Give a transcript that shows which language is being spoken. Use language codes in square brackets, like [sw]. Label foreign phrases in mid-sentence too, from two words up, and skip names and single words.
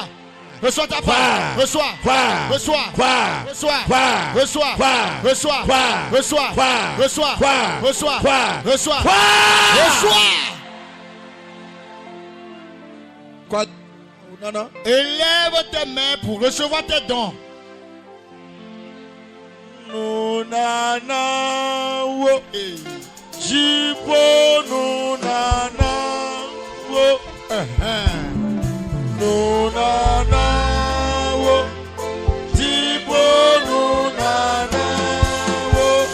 [fr] Reçois ta part. Reçois. Reçois. Reçois. Reçois. Reçois. Reçois. Reçois. Reçois. Reçois. Reçois. Quoi? Non. Élève tes mains pour recevoir tes dons. [ee] Nunana wo jibo nunana wo nunana wo jibo nunana wo